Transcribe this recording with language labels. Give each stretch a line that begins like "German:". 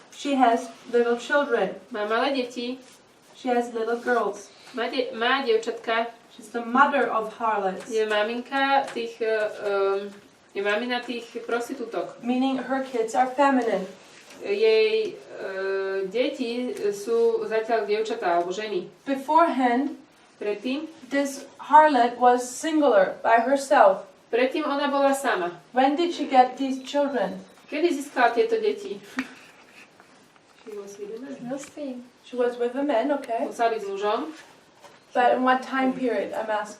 English: she has little children.
Slovak: Má malé deti.
English: She has little girls.
Slovak: Má dievčatka.
English: She's the mother of harlots.
Slovak: Je maminka tých je mamina tých prostitútok.
English: Meaning her kids are feminine.
Slovak: Jej deti sú zatiaľ dievčatá alebo ženy.
English: Beforehand,
Slovak: predtým,
English: this harlot was singular by herself.
Slovak: Predtým ona bola sama.
English: When did she get these children?
Slovak: Kedy získala tieto deti?
English: She was with a man, okay.
Slovak: Musela byť s mužom.
English: But in what time period, I'm asking?